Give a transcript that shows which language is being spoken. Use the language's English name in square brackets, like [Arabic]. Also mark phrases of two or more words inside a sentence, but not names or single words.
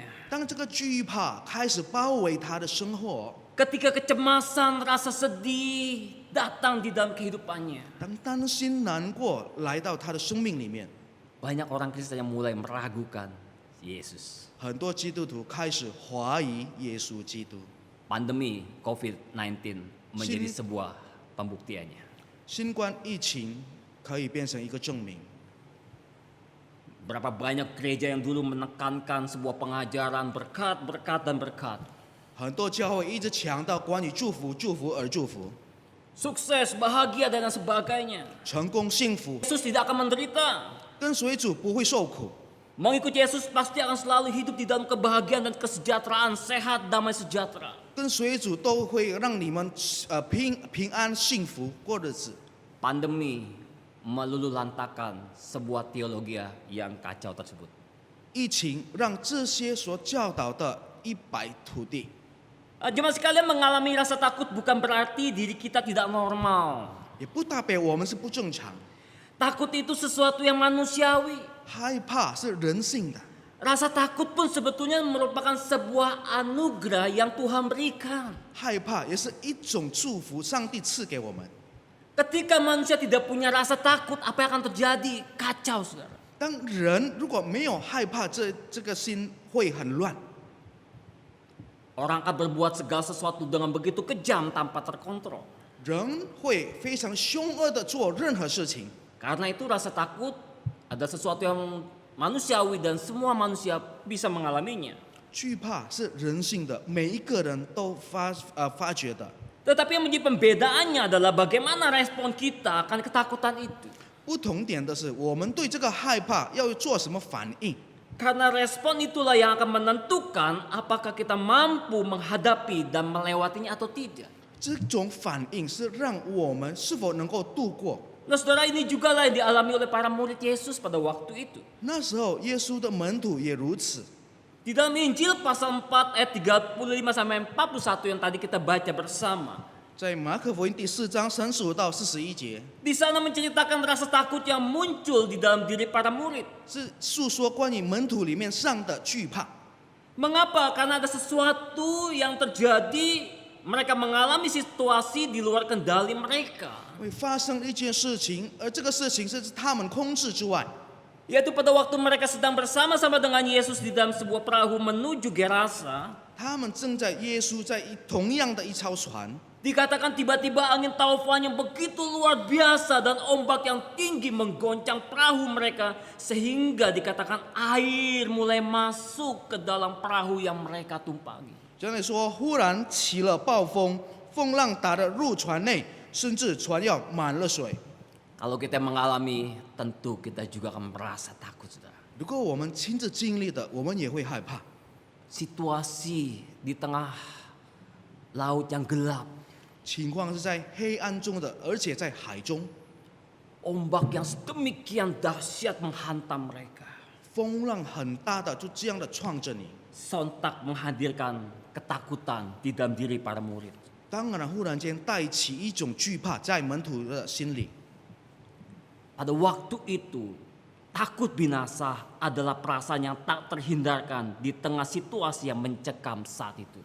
[Chinese] 当这个惧怕开始包围他的生活， [Indonesian] ketika kecemasan, rasa sedih datang di dalam kehidupannya, [Chinese] 当担心、难过来到他的生命里面， [Indonesian] banyak orang Kristen yang mulai meragukan Yesus. [Chinese] 很多基督徒开始怀疑耶稣基督。 [Indonesian] Pandemi COVID-19 menjadi sebuah pembuktiannya. [Chinese] 新冠疫情可以变成一个证明。 [Indonesian] Berapa banyak gereja yang dulu menekankan sebuah pengajaran berkat, berkat, dan berkat. [Chinese] 很多教会一直强调关于祝福、祝福而祝福， [Indonesian] Sukses, bahagia, dan sebagainya. [Chinese] 成功、幸福， [Indonesian] Yesus tidak akan menderita. [Chinese] 跟随主不会受苦。 [Indonesian] Mengikuti Yesus pasti akan selalu hidup di dalam kebahagiaan dan kesejahteraan, sehat, damai, sejahtera. [Chinese] 跟随主都会让你们平安幸福过日子。 [Indonesian] Pandemi meluluhlantakan sebuah teologi yang kacau tersebut. [Chinese] 疫情让这些所教导的一败涂地。 [Indonesian] Jemaat sekalian, mengalami rasa takut bukan berarti diri kita tidak normal. [Chinese] 也不代表我们是不正常， [Indonesian] Takut itu sesuatu yang manusiawi. [Chinese] 害怕是人性的， [Indonesian] Rasa takut pun sebetulnya merupakan sebuah anugerah yang Tuhan berikan. [Chinese] 害怕也是一种祝福，上帝赐给我们。 [Indonesian] Ketika manusia tidak punya rasa takut, apa yang akan terjadi? Kacau, saudara. [Chinese] 当人如果没有害怕，这个心会很乱。 [Indonesian] Orang akan berbuat segala sesuatu dengan begitu kejam tanpa terkontrol. [Chinese] 人会非常凶恶的做任何事情。 [Indonesian] Karena itu rasa takut ada sesuatu yang manusiawi dan semua manusia bisa mengalaminya. [Chinese] 惧怕是人性的，每一个人都发觉的。 [Indonesian] Tetapi yang menjadi pembedaannya adalah bagaimana respon kita akan ketakutan itu. [Chinese] 不同点的是，我们对这个害怕要做什么反应？ [Indonesian] Karena respon itulah yang akan menentukan apakah kita mampu menghadapi dan melewatinya atau tidak. [Chinese] 这种反应是让我们是否能够度过。 [Indonesian] Nah, saudara, ini juga lah yang dialami oleh para murid Yesus pada waktu itu. [Chinese] 那时候，耶稣的门徒也如此。 [Indonesian] Di dalam Injil pasal 4 ayat 35 sampai 41 yang tadi kita baca bersama. [Chinese] 在马可福音第4章35到41节， [Indonesian] Di sana menceritakan rasa takut yang muncul di dalam diri para murid. [Chinese] 是诉说关于门徒里面上的惧怕。 [Indonesian] Mengapa? Karena ada sesuatu yang terjadi, mereka mengalami situasi di luar kendali mereka. [Chinese] 会发生一件事情，而这个事情是他们控制之外。 [Indonesian] Yaitu pada waktu mereka sedang bersama-sama dengan Yesus di dalam sebuah perahu menuju Gerasa, [Chinese] 他们正在耶稣在同样的一艘船， [Indonesian] dikatakan tiba-tiba angin taufan yang begitu luar biasa dan ombak yang tinggi menggoncang perahu mereka sehingga dikatakan air mulai masuk ke dalam perahu yang mereka tumpangi. [Chinese] 这里说，忽然起了暴风，风浪打得入船内，甚至船要满了水。 [Indonesian] Kalau kita mengalami, tentu kita juga akan merasa takut, saudara. [Chinese] 如果我们亲自经历的，我们也会害怕。 [Indonesian] Situasi di tengah laut yang gelap, [Chinese] 情况是在黑暗中的，而且在海中， [Indonesian] ombak yang sedemikian dahsyat menghantam mereka, [Chinese] 风浪很大的，就这样的撞着你。 [Indonesian] sontak menghadirkan ketakutan di dalam diri para murid. [Chinese] 当然，忽然间带起一种惧怕在门徒的心里。 [Indonesian] Pada waktu itu, takut binasa adalah perasaan yang tak terhindarkan di tengah situasi yang mencekam saat itu.